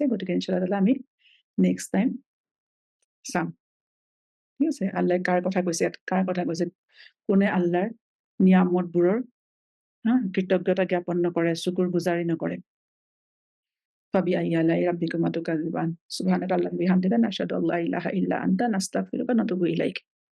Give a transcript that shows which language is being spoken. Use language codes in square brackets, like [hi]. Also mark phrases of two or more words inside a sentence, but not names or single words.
[as] গতিকে [ar] إن شاء الله تعالى [as] আমি [en] next time [as] চাম। ঠিক আছে? আল্লাহে কাৰ কথা কৈছে ইয়াত, কাৰ কথা কৈছে, কোনে আল্লাহৰ নিয়ামতবোৰৰ কৃতজ্ঞতা জ্ঞাপন নকৰে, চুকুৰ গুজাৰি নকৰে। [ar] فبأي آلاء ربكما تكذبان, سبحانك اللهم بحمدك نشهد ألا إله إلا أنت نستغفرك ونتوب إليك.